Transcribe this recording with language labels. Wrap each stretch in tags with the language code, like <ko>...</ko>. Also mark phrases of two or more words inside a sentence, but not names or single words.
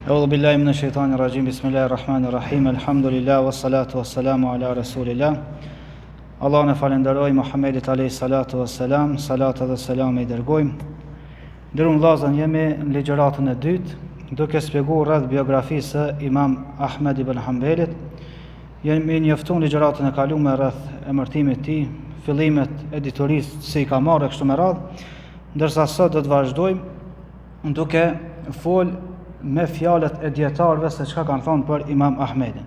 <ar>أعوذ بالله من الشيطان الرجيم. بسم الله الرحمن الرحيم. الحمد لله والصلاة والسلام على رسول الله.</ar> <sq>Allah në falenderoj Muhammedit</sq> <ar>عليه الصلاة والسلام,</ar> <sq>salat dhe selam i dërgojmë. Ndërun vllazën jemi në ligjëratën e dytë, duke shpjeguar rreth biografisë së Imam Ahmed ibn Hanbelit. Jemi njoftuar ligjëratën e kaluar rreth emërtimit të tij, fillimet editorisë se i ka marrë kështu me radhë, ndërsa sot do të vazhdojmë duke fol me fjalët e dietarëve se çka kanë thonë për Imam Ahmedin.</sq>